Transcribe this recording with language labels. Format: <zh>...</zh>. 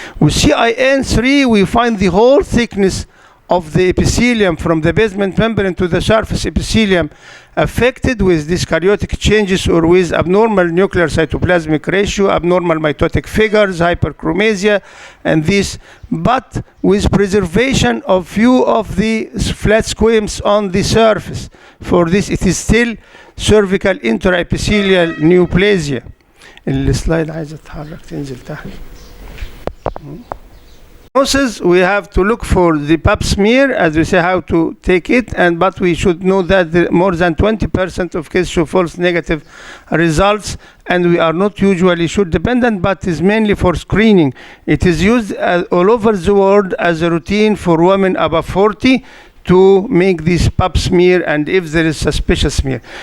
<en>With CIN3 we find the whole thickness of the epithelium from the basement membrane to the surface epithelium affected with dyskaryotic changes or with abnormal nuclear cytoplasmic ratio, abnormal mitotic figures, hyperchromasia, and this, but with preservation of few of the flat squames on the surface. For this, it is still cervical intraepithelial neoplasia.</en> <ar>السلايد عايزة تتحرك تنزل تحت.</ar> <en>We have to look for the pap smear, as we say, how to take it, but we should know that more than 20% of cases show false negative results, and we are not usually should dependent, but is mainly for screening. It is used all over the world as a routine for women above 40 to make this pap smear, and if there is suspicious smear.</en>